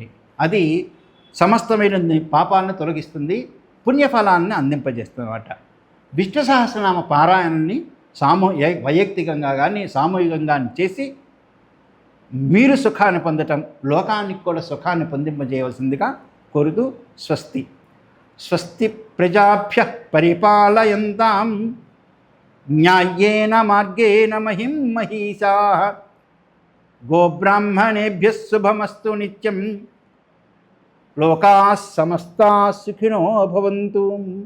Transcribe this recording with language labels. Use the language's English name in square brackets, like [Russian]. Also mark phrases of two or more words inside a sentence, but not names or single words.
[Telugu] అది సమస్తమైన పాపాలను తొలగిస్తుంది, పుణ్యఫలాన్ని అందింపజేస్తుంది అన్నమాట. విష్ణు సహస్రనామ పారాయణాన్ని వైయక్తికంగా కానీ సామూహికంగా చేసి మీరు సుఖాన్ని పొందటం, లోకానికి కూడా సుఖాన్ని పొందింపజేయవలసిందిగా కోరుతూ స్వస్తి. [Sanskrit] స్వస్తి ప్రజాభ్య పరిపాలయంతాం న్యాయేన మార్గేణ మహిం మహీషాః గోబ్రాహ్మణేభ్యः శుభమస్తు నిత్యం లోకాః సమస్తాః సుఖినో భవంతు.